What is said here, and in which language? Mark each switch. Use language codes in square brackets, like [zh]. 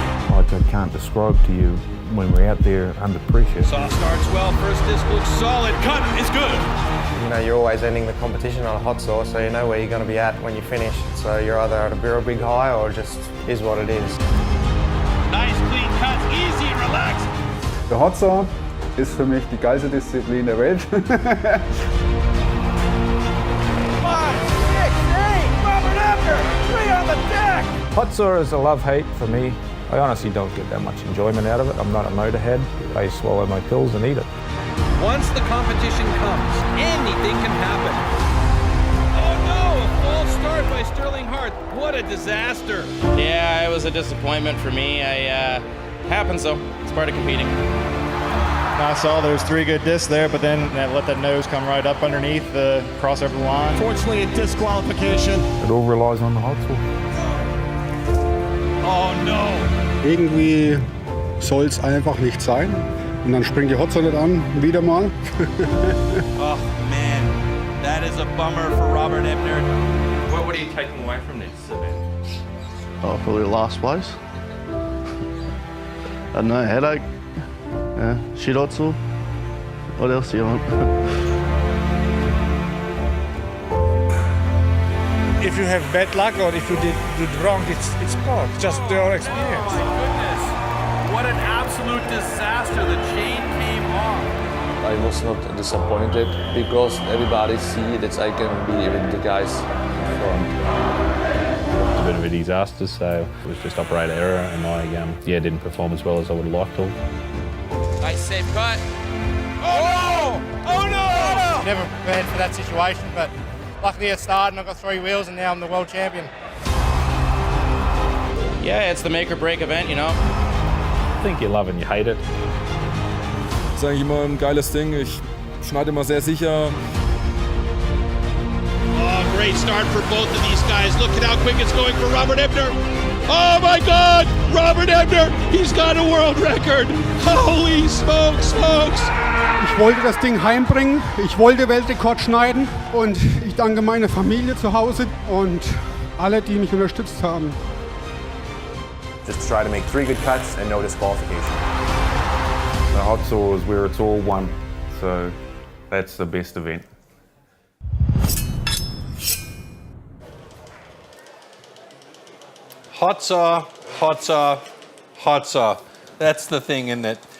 [en] Like I can't describe to you when we're out there under pressure. Saw starts well, first disc looks solid, cut is good. You know, you're always ending the competition on a hot saw, so you know where you're going to be at when you finish. So you're either at a real big high or just is what it is. Nice clean cuts, easy, relaxed. [de] Der Hot Saw ist für mich die geilste Disziplin der Welt. [en] 5, 6, 8, Robert Ebner, 3 on the deck. Hot saw is a love-hate for me. I honestly don't get that much enjoyment out of it. I'm not a motorhead. I swallow my pills and eat it. Once the competition comes, anything can happen. Oh no, a false start by Sterling Hart. What a disaster. Yeah, it was a disappointment for me. Happens though, it's part of competing. I saw there's 3 good discs there, but then let that nose come right up underneath the crossover line. Fortunately, a disqualification. It all relies on the hot saw. Oh no. [de] Irgendwie soll es einfach nicht sein. Und dann springt die Hot Saw nicht an, wieder mal. [en] Oh man, that is a bummer for Robert Ebner. What are you taking away from this event? Oh, probably last place. I don't know, headache. Yeah, shit hot saw. What else do you want? If you have bad luck or if you did wrong, it's part, just your experience. Oh my goodness, what an absolute disaster, the chain came off. I was not disappointed because everybody see that I can be with the guys in front. It's a bit of a disaster, so it was just operator error, and I didn't perform as well as I would have liked to. Nice safe cut. Oh no! Oh no! Never prepared for that situation, but luckily it started and I got 3 wheels and now I'm the world champion. Yeah, it's the make or break event, you know. I think you love and you hate it. [de] Das ist eigentlich immer ein geiles Ding. Ich schneide immer sehr sicher. [en] Oh, great start for both of these guys. Look at how quick it's going for Robert Ebner. Oh my God, Robert Ebner, he's got a world record. Holy smokes, folks. [de] Ich wollte das Ding heimbringen, ich wollte Weltrekord schneiden und ich danke meiner Familie zu Hause und alle, die mich unterstützt haben. [en] Just try to make 3 good cuts and no disqualification. The hot saw is where it's all won, so that's the best event. Hot saw, hot saw, hot saw. That's the thing, isn't it?